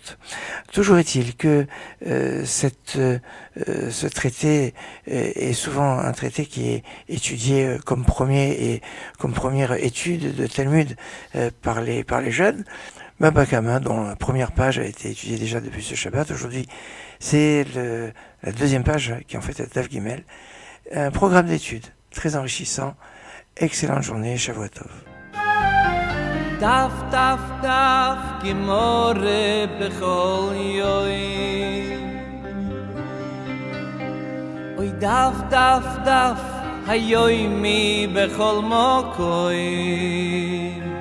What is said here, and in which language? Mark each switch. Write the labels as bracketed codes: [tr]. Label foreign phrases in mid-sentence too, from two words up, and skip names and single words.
[fr] Toujours est-il que ce traité est souvent un traité qui est étudié comme première étude de Talmud par les jeunes. Baba Kama, dont la première page a été étudiée déjà depuis ce Shabbat, aujourd'hui c'est la 2e page qui en fait est [he] דף גימל. [fr] Un programme d'études très enrichissant. Excellente journée, [he] שבוע טוב. [yi] דף, דף, דף, גמרא בכל יום. אוי דף, דף, דף, היומי בכל מקום.